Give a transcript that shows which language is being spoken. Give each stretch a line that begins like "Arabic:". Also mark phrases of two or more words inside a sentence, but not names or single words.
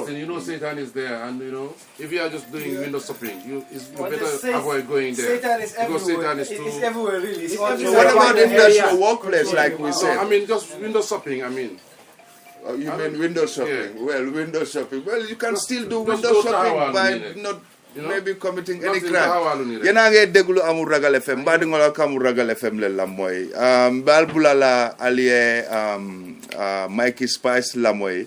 English: fasting, you know Satan is there, and you know if you are just doing window shopping, you better avoid going there. Satan is everywhere. Satan is It's everywhere, really. It's what about if there's no workplace, like we said? I mean, just window shopping. I mean. You mean window shopping? Yeah. Well, window shopping. Well, you can still do just window shopping by not. Maybe committing any crime.
Wolof: Yena nge deglu amul ragal FM. Badi ngola kamul ragal FM le lamoy. Balbulala aliye Mikey Spice lamoy.